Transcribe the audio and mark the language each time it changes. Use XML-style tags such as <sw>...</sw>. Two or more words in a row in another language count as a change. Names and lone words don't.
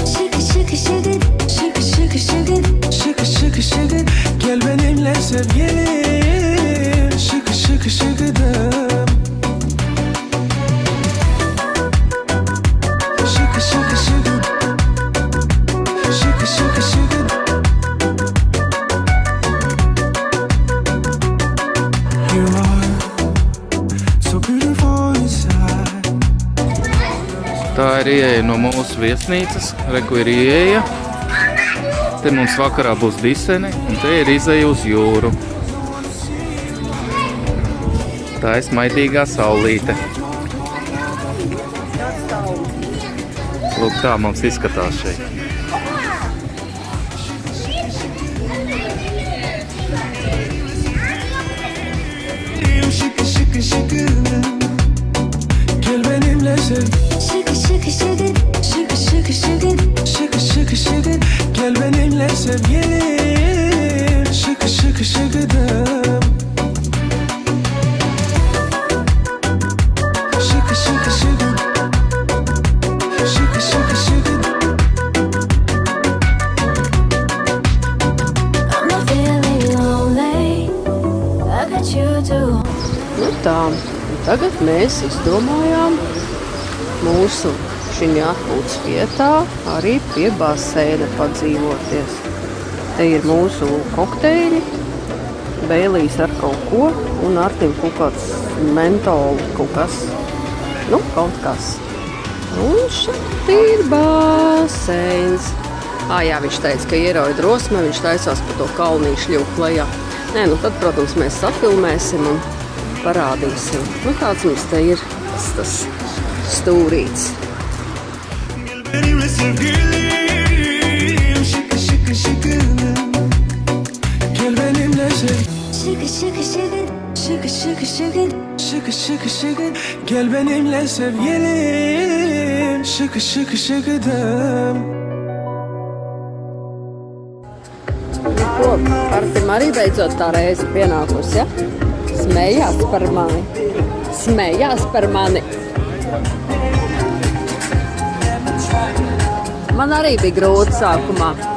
<tr>Şıkı şıkı şıkır, şıkı şıkı şıkır. Şıkı şıkı şıkır. Gel benimle sevgilim. Şıkı şıkı şıkırım. Şıkı şıkı şıkır. Şıkı şıkı şıkır.</tr> <en>You are so beautiful inside.</en> <lv>Tā ir ieeja no mūsu viesnīcas, re, kur ir ieeja. Te mums vakarā būs diseni, un te ir izeja uz jūru. Tā ir smaidīgā saulīte. Lūk, tā mums izskatās šeit.</lv> <tr>Şıkı şıkı şıkırım. Gel benimle sev. Şıkı şıkı şıkır, şıkı şıkı şıkır. Şıkı şıkı şıkır. Gel benimle sevgilim. Şıkı şıkı şıkırım. Şıkı şıkı şıkır. Şıkı şıkı şıkır.</tr> <en>I'm not feeling lonely. I got you too.</en> <lv>Nu tā, tagad mēs izdomājām mūsu šī atpūtas vietā arī pie baseina padzīvoties. Te ir mūsu kokteļi, Bēlīs ar kaut ko un Artim kaut kāds mentolu kaut kas. Nu, kaut kas. Un šeit ir baseins. Jā, viņš teica, ka ierauj drosme, viņš taisās pa to kalnīšu ļūk lejā. Nē, nu tad, protams, mēs safilmēsim un parādīsim. Nu, kāds mums te ir tas stūrīts.</lv> <tr>Gel benimle sevgilim. Şıkı şıkı şıkırım. Gel benimle sev. Şıkı şıkı şıkır, şıkı şıkı şıkır. Şıkı şıkı şıkır. Gel benimle sevgilim. Şıkı şıkı şıkırım.</tr> <lv>Ko, Artim arī beidzot tā reize pienākus, ja? Smējās par mani. Smējās par mani. Man arī bija grūti sākumā.</lv>